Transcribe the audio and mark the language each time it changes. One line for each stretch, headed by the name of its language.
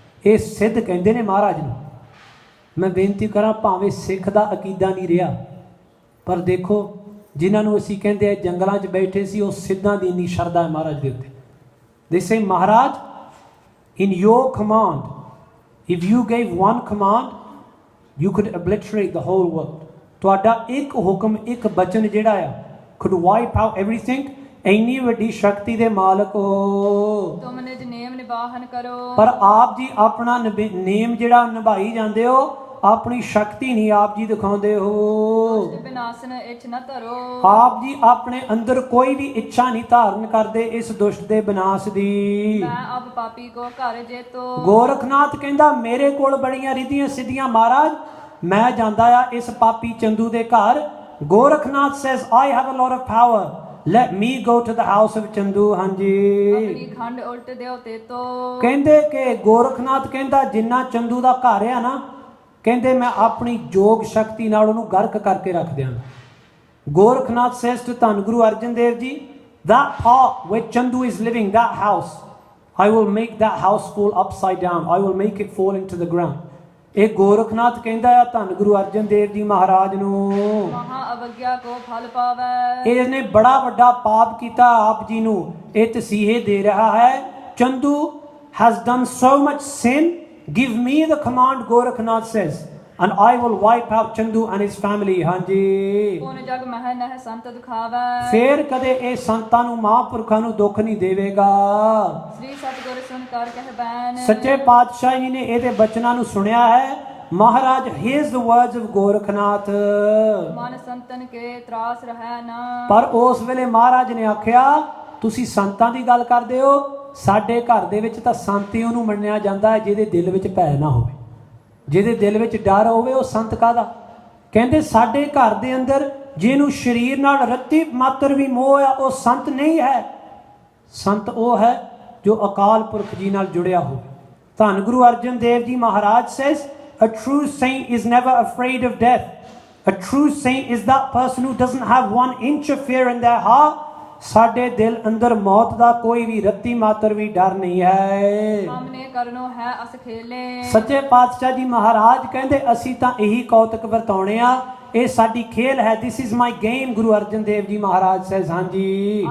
Punjabi: ਇਹ ਸਿੱਧ ਕਹਿੰਦੇ ਨੇ ਮਹਾਰਾਜ ਨੂੰ। ਮੈਂ ਬੇਨਤੀ ਕਰਾਂ ਭਾਵੇਂ ਸਿੱਖ ਦਾ ਅਕੀਦਾ ਨਹੀਂ ਰਿਹਾ, ਪਰ ਦੇਖੋ ਜਿਨ੍ਹਾਂ ਨੂੰ ਅਸੀਂ ਕਹਿੰਦੇ ਆ ਜੰਗਲਾਂ 'ਚ ਬੈਠੇ ਸੀ, ਉਹ ਸਿੱਧਾਂ ਦੀ ਇੰਨੀ ਸ਼ਰਧਾ ਹੈ ਮਹਾਰਾਜ ਦੇ ਉੱਤੇ।
English: They say Maharaj, in your command, if you gave one command, you could obliterate the whole world.
Punjabi: ਤੁਹਾਡਾ ਇੱਕ ਹੁਕਮ, ਇੱਕ ਬਚਨ ਜਿਹੜਾ ਆ
English: could wipe out everything.
Punjabi: ਇੰਨੀ ਵੱਡੀ ਸ਼ਕਤੀ ਦੇ ਮਾਲਕ ਹੋ ਤੁਮ ਨਿਜ ਨੇਮ ਨਿਬਾਹਨ ਕਰੋ, ਪਰ ਆਪ ਜੀ ਆਪਣਾ ਨੇਮ ਜਿਹੜਾ ਨਿਭਾਈ ਜਾਂਦੇ ਹੋ, ਆਪਣੀ ਸ਼ਕਤੀ ਨਹੀਂ ਆਪ ਜੀ ਦਿਖਾਉਂਦੇ ਹੋ। ਵਿਨਾਸ਼ਨ ਇੱਛ ਨਾ ਧਰੋ, ਆਪ ਜੀ ਆਪਣੇ ਅੰਦਰ ਕੋਈ ਵੀ ਇੱਛਾ ਨਹੀਂ ਧਾਰਨ ਕਰਦੇ ਇਸ ਦੁਸ਼ਟ ਦੇ ਵਿਨਾਸ਼ ਦੀ। ਮੈਂ ਅਬ ਪਾਪੀ ਕੋ ਘਰ ਜੇਤੋ, ਗੋਰਖਨਾਥ ਕਹਿੰਦਾ ਮੇਰੇ ਕੋਲ ਬੜੀਆਂ ਰਿੱਧੀਆਂ ਸਿੱਧੀਆਂ ਮਹਾਰਾਜ, ਮੈਂ ਜਾਂਦਾ ਆ ਇਸ ਪਾਪੀ ਚੰਦੂ ਦੇ ਘਰ।
English: Gorakhnath says I have a lot of power, let me go to the house of Chandu.
Punjabi: ਹਾਂਜੀ ਆਪਣੀ ਖੰਡ ਉਲਟ ਦਿਓ ਤੇਤੋ, ਕਹਿੰਦੇ ਕਿ ਗੋਰਖਨਾਥ ਕਹਿੰਦਾ ਜਿੰਨਾ ਚੰਦੂ ਦਾ ਘਰ ਆ ਨਾ, ਕਹਿੰਦੇ ਮੈਂ ਆਪਣੀ ਯੋਗ ਸ਼ਕਤੀ ਨਾਲ ਉਹਨੂੰ ਗਰਕ ਕਰਕੇ ਰੱਖ ਦਿਆਂਗਾ।
English: Gorakhnath says to ਧੰਨ Guru Arjan Dev ji, that part where Chandu is living, that house, I will make that house fall upside down, I will make it fall into the ground।
Punjabi: ਇਹ ਗੋਰਖਨਾਥ ਕਹਿੰਦਾ ਆ ਧੰਨ ਗੁਰੂ ਅਰਜਨ ਦੇਵ ਜੀ ਮਹਾਰਾਜ ਨੂੰ, ਮਹਾ ਅਵਗਿਆ ਕੋ ਫਲ ਪਾਵੈ, ਇਹਨੇ ਬੜਾ ਵੱਡਾ ਪਾਪ ਕੀਤਾ ਆਪ ਜੀ ਨੂੰ, ਇਹ ਤਸੀਹੇ ਦੇ ਰਿਹਾ ਹੈ।
English: Chandu has done so much sin, give me the command, Gorakhnath says, and I will wipe out Chandu and his family।
Punjabi: ਹਾਂਜੀ ਕੋਨ ਜਗ ਮਹਿ ਨਹਿ ਸੰਤ ਦੁਖਾਵੈ, ਫੇਰ ਕਦੇ ਇਹ ਸੰਤਾਂ ਨੂੰ ਮਹਾਂਪੁਰਖਾਂ ਨੂੰ ਦੁੱਖ ਨਹੀਂ ਦੇਵੇਗਾ। ਸ੍ਰੀ ਸਤਿਗੁਰ ਸੁਨ ਕਰ ਕਹਿ ਬੈਨ, ਸੱਚੇ ਪਾਤਸ਼ਾਹ ਜੀ ਨੇ ਇਹਦੇ ਬਚਨਾਂ ਨੂੰ ਸੁਣਿਆ ਹੈ
English: Maharaj, here's the words of Gorakhnath.
Punjabi: ਮਨ ਸੰਤਨ ਕੇ ਤਰਾਸ ਰਹਿ ਨਾ। ਪਰ ਉਸ ਵੇਲੇ ਮਹਾਰਾਜ ਨੇ ਆਖਿਆ, ਤੁਸੀਂ ਸੰਤਾਂ ਦੀ ਗੱਲ ਕਰਦੇ ਹੋ, ਸਾਡੇ ਘਰ ਦੇ ਵਿੱਚ ਤਾਂ ਸੰਤ ਹੀ ਉਹਨੂੰ ਮੰਨਿਆ ਜਾਂਦਾ ਹੈ ਜਿਹਦੇ ਦਿਲ ਵਿੱਚ ਭੈ ਨਾ ਹੋਵੇ, ਜਿਹਦੇ ਦਿਲ ਵਿੱਚ ਡਰ ਹੋਵੇ, ਉਹ ਸੰਤ ਕਾਹਦਾ। ਕਹਿੰਦੇ ਸਾਡੇ ਘਰ ਦੇ ਅੰਦਰ ਜਿਹਨੂੰ ਸਰੀਰ ਨਾਲ ਰੱਤੀ ਮਾਤਰ ਵੀ ਮੋਹ ਆ, ਉਹ ਸੰਤ ਨਹੀਂ ਹੈ। ਸੰਤ ਉਹ ਹੈ ਜੋ ਅਕਾਲ ਪੁਰਖ ਜੀ ਨਾਲ ਜੁੜਿਆ ਹੋਵੇ।
English: ਧੰਨ Guru Arjan Dev ji Maharaj says, a true saint is never afraid of death. A true saint is that person who doesn't have 1 inch of fear in their heart.
Punjabi: ਸਾਡੇ ਦਿਲ ਅੰਦਰ ਮੌਤ ਦਾ ਕੋਈ ਵੀ ਰੱਤੀ ਮਾਤਰ ਵੀ ਡਰ ਨਹੀਂ ਹੈ। ਸਾਹਮਣੇ ਕਰਨੋ ਹੈ ਅਸ ਖੇਲੇ। ਸੱਚੇ ਪਾਤਸ਼ਾਹ ਜੀ ਮਹਾਰਾਜ ਕਹਿੰਦੇ ਅਸੀਂ ਤਾਂ ਇਹੀ ਕੌਤਕ ਵਰਤਾਉਣੇ ਆ, ਇਹ ਸਾਡੀ ਖੇਲ ਹੈ।
English: This is my game. Guru Arjan Dev ji Maharaj says, ਹਾਂਜੀ